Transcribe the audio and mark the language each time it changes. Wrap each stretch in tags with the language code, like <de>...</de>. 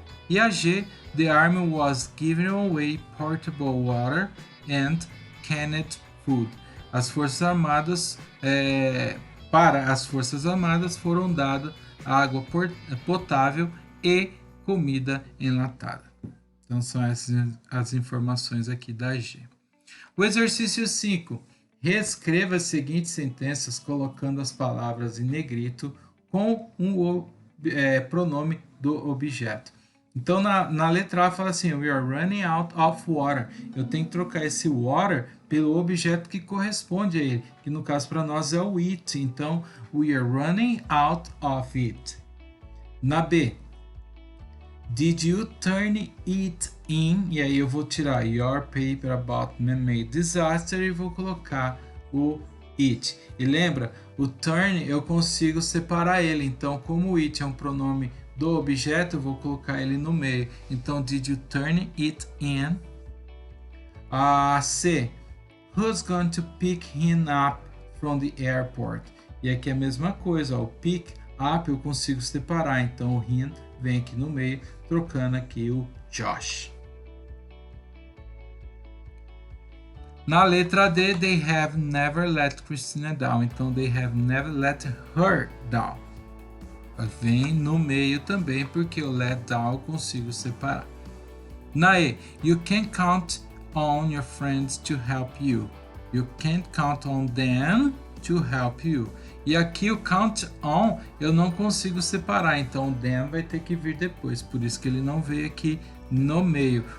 <pt>E a G,</pt> <en>the army was giving away portable water and canned food.</en> <pt>As Forças Armadas, para as Forças Armadas foram dadas água potável e comida enlatada. Então são essas as informações aqui da G. O exercício 5. Reescreva as seguintes sentenças colocando as palavras em negrito com um pronome do objeto. Então na letra A fala assim,</pt> <en>we are running out of water.</en> <pt>Eu tenho que trocar esse water pelo objeto que corresponde a ele, que no caso para nós é o it. Então,</pt> <en>we are running out of it.</en> <pt>Na B,</pt> <en>did you turn it in?</en> <pt>E aí eu vou tirar</pt> <en>your paper about man-made disaster</en> <pt>e vou colocar o it. E lembra, o turn eu consigo separar ele. Então, como o it é um pronome do objeto, eu vou colocar ele no meio. Então,</pt> <en>did you turn it in?</en> <pt>A C,</pt> <en>who's going to pick him up from the airport?</en> <pt>E aqui é a mesma coisa, ó, o pick up eu consigo separar, então o him vem aqui no meio, trocando aqui o Josh. Na letra D,</pt> <en>they have never let Christina down,</en> <pt>então</pt> <en>they have never let her down.</en> <pt>vem no meio também, porque o let down eu consigo separar. Na E,</pt> <en>you can count on your friends to help you. You can't count on them to help you.</en> <pt>E aqui o count on eu não consigo separar, então o them vai ter que vir depois, por isso que ele não veio aqui no meio.</pt>